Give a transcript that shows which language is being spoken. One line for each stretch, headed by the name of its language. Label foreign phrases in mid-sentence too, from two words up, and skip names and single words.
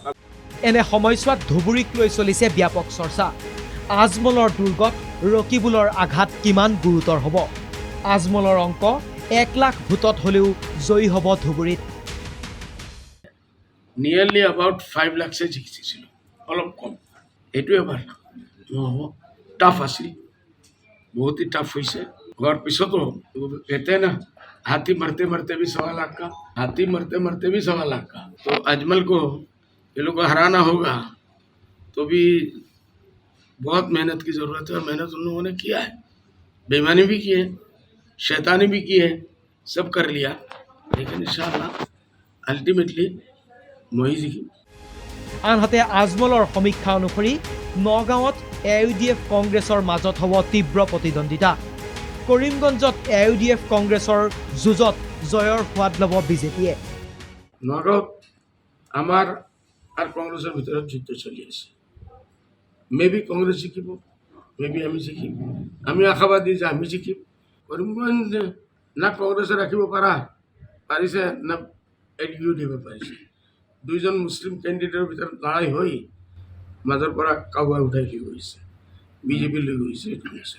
Assamese: এনে সময়ছোৱাত ধুবুৰীক লৈ চলিছে ব্যাপক চৰ্চা আজমলৰ দুৰ্গত ৰকিবুলৰ আঘাত কিমান গুৰুতৰ হ'ব আজমলৰ অংক 1 লাখ ভোটত হ'লেও জয়ী হ'ব ধুবুৰীত
English: nearly about
Assamese: 5 লাখছে জিকিছিল অলপ কম এইটোৱে ভাল নহ'ব টাফ আছিল বহুতেই টাফ হৈছে
Hindi: और पिछतो कहते हैं ना हाथी मरते मरते भी 1.25 लाख का हाथी मरते मरते भी 1.25 लाख का तो अजमल को ये लोग को हराना होगा तो भी बहुत मेहनत की ज़रूरत है और मेहनत उन लोगों ने किया है बेईमानी भी की है शैतानी भी की है सब कर लिया लेकिन इंशाअल्लाह अल्टीमेटली
Assamese: মই জিকিম আনহাতে আজমলৰ সমীক্ষা অনুসৰি নগাঁৱত AUDF কংগ্ৰেছৰ মাজত হ'ব তীব্ৰ প্ৰতিদ্বন্দ্বিতা কৰিমগঞ্জত AUDF কংগ্ৰেছৰ যুঁজত জয়ৰ সোৱাদ ল'ব বিজেপিয়ে নগাঁৱত আমাৰ আৰু কংগ্ৰেছৰ ভিতৰত যুদ্ধ চলি আছে মেবি কংগ্ৰেছ জিকিব মেবি আমি জিকিম আমি আশাবাদী যে আমি জিকিম কৰিমগঞ্জ না কংগ্ৰেছে ৰাখিব পাৰিছে না AUDF দিব পাৰিছে দুইজন মুছলিম কেণ্ডিডেটৰ ভিতৰত লৰাই হৈ মাজৰ পৰা কাউবাই উঠাই লৈ গৈছে বিজেপি লৈ গৈছে এইটো হৈছে